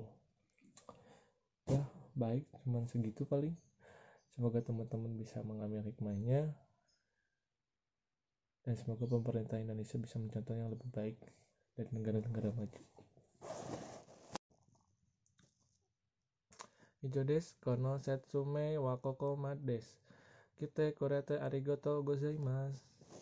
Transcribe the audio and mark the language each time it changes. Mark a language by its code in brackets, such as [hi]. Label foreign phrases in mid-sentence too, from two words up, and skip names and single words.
[id] Ya baik, cuman segitu paling. Semoga teman-teman bisa mengambil hikmahnya, dan semoga pemerintah Indonesia bisa mencontoh yang lebih baik dari negara-negara maju. [ja] 以上です、この説明はここまでです. 聞いてくれてありがとうございます.